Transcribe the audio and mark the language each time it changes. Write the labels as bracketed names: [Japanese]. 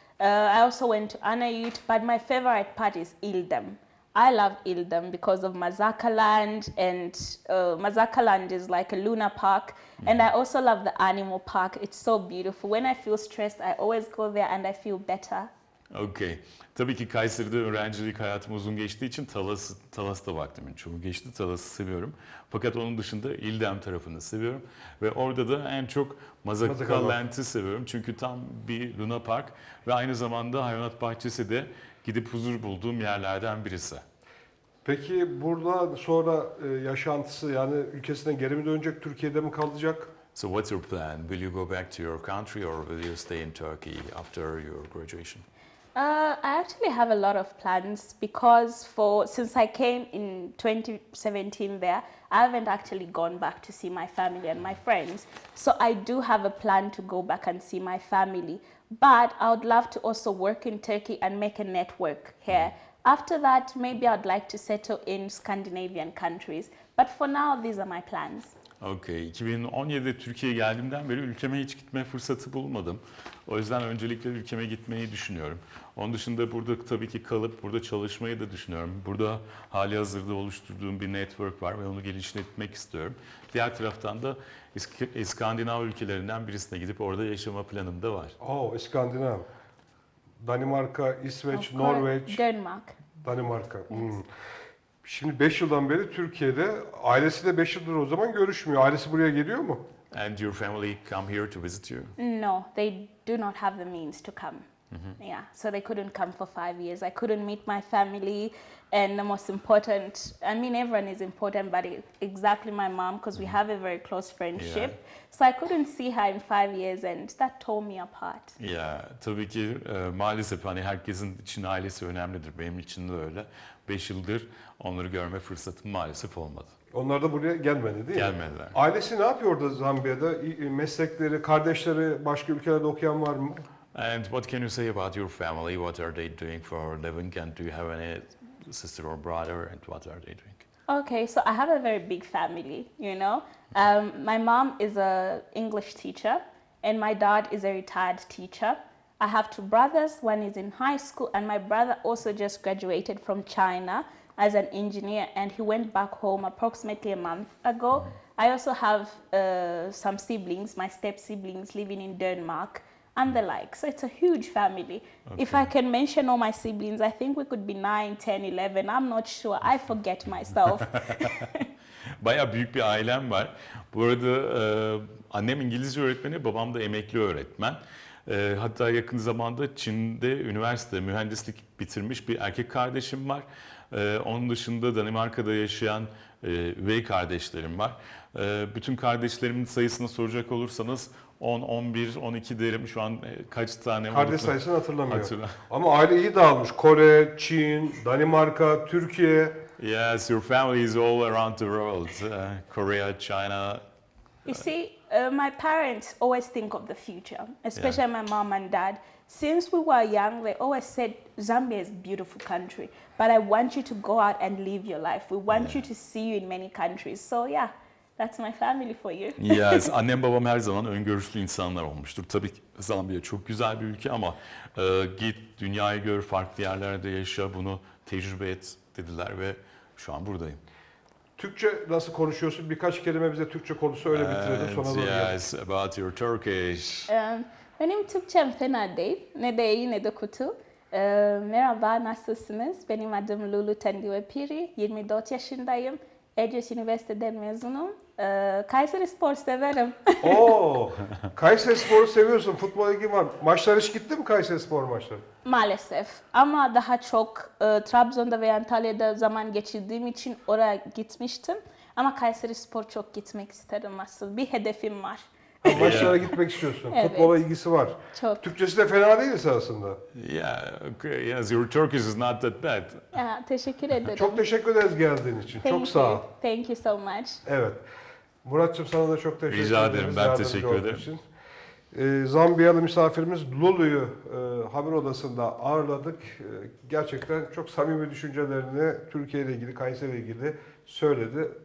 [English] I also went to Anayut, but my favorite part is Ildem. I love Ildem because of Mazakaland, and Mazakaland is like a Luna park. And I also love the animal park. It's so beautiful. When I feel stressed, I always go there and I feel better. Okay. [Turkish] Tabii ki Kayseri'de öğrencilik hayatım uzun geçtiği için Talas'ta vaktimin çoğu geçti. Talas'ı seviyorum. Fakat onun dışında İldem tarafını seviyorum. Ve orada da en çok Mazakaland'ı seviyorum. Çünkü tam bir Luna Park ve aynı zamanda hayvanat bahçesi de gidip huzur bulduğum yerlerden birisi. Peki burada sonra yaşantısı yani ülkesine geri mi dönecek, Türkiye'de mi kalacak? [English] So what's your plan? Will you go back to your country or will you stay in Turkey after your graduation? I actually have a lot of plans because since I came in 2017 there, I haven't actually gone back to see my family and my friends. So I do have a plan to go back and see my family. But I would love to also work in Turkey and make a network here. After that, maybe I'd like to settle in Scandinavian countries. But for now, these are my plans. Okay. [Turkish] 2017'de Türkiye'ye geldiğimden beri ülkeme hiç gitme fırsatı bulmadım. O yüzden öncelikle ülkeme gitmeyi düşünüyorum. Onun dışında burada tabii ki kalıp burada çalışmayı da düşünüyorum. Burada hali hazırda oluşturduğum bir network var ve onu geliştirmek istiyorum. Diğer taraftan da İskandinav ülkelerinden birisine gidip orada yaşama planım da var. İskandinav. Danimarka, İsveç, [English] Of course, [Turkish] Norveç, [English] Denmark. [Turkish] Danimarka. Şimdi 5 yıldan beri Türkiye'de. Ailesi de 5 yıldır o zaman görüşmüyor. Ailesi buraya geliyor mu? [English] And your family come here to visit you? No, they do not have the means to come. Yeah, so they couldn't come for 5 years. I couldn't meet my family, and the most important, I mean, everyone is important, but exactly my mom, because we have a very close friendship. Yeah. So I couldn't see her in 5 years, and that tore me apart. [Turkish] Ya tabii ki maalesef hani herkesin için ailesi önemlidir. Benim için de öyle. 5 yıldır onları görme fırsatım maalesef olmadı. Onlar da buraya gelmedi değil mi? Gelmediler. Ailesi ne yapıyor orada Zambiya'da? Meslekleri, kardeşleri, başka ülkelerde okuyan var mı? [English] And what can you say about your family? What are they doing for a living? And do you have any sister or brother? And what are they doing? Okay, so I have a very big family, you know. My mom is an English teacher, and my dad is a retired teacher. I have 2 brothers. One is in high school, and my brother also just graduated from China as an engineer, and he went back home approximately a month ago. I also have some siblings, my step siblings, living in Denmark and the like. So it's a huge family. Okay. If I can mention all my siblings, I think we could be 9, 10, 11. I'm not sure. I forget myself. [Turkish] Bayağı büyük bir ailem var. Bu arada annem İngilizce öğretmeni, babam da emekli öğretmen. Hatta yakın zamanda Çin'de üniversite mühendislik bitirmiş bir erkek kardeşim var. Onun dışında Danimarka'da yaşayan üvey kardeşlerim var. Bütün kardeşlerimin sayısını soracak olursanız 10, 11, 12 derim. Şu an kaç tane var? Kardeş sayısını hatırlamıyor. Ama aile iyi dağılmış. Kore, Çin, Danimarka, Türkiye. [English] Yes, your family is all around the world. Korea, China. You see, My parents always think of the future, especially my mom and dad. Since we were young, they always said Zambia is a beautiful country, but I want you to go out and live your life. We want you to see you in many countries. So yeah, that's my family for you. [Turkish] Yes, annem babam her zaman öngörüşlü insanlar olmuştur. Tabii ki Zambiya çok güzel bir ülke ama git dünyayı gör, farklı yerlerde yaşa, bunu tecrübe et dediler ve şu an buradayım. Türkçe nasıl konuşuyorsun? Birkaç kelime bize Türkçe konusu öyle bitirelim. Sonra doğru gel. [English] Yes, about your Turkish. [Turkish] Benim Türkçem fena değil. Ne de iyi ne de kötü. Merhaba, nasılsınız? Benim adım Lulu Tendiwepiri. 24 yaşındayım. Edges Üniversiteden mezunum. Kayseri Spor severim. Oo, Kayseri Spor'u seviyorsun. Futbol ilgin var. Maçlar hiç gitti mi Kayseri Spor maçları? Maalesef. Ama daha çok Trabzon'da ve Antalya'da zaman geçirdiğim için oraya gitmiştim. Ama Kayseri Spor çok gitmek isterim asıl. Bir hedefim var. Maçlara gitmek istiyorsun. Evet. Futbola ilgisi var. Çok. Türkçesi de fena değil aslında. [English] Yeah, okay, yes, your Turkish is not that bad. [Turkish] Teşekkür ederim. Çok teşekkür ederiz geldiğin için. Çok sağ ol. [English] Thank you so much. [Turkish] Evet. Muratçım sana da çok teşekkür Rica ederiz. ederim, ben yardımcı teşekkür olduğun ederim. için. Zambiyalı misafirimiz Lulu'yu haber odasında ağırladık. Gerçekten çok samimi düşüncelerini Türkiye ile ilgili, Kayseri ile ilgili söyledi.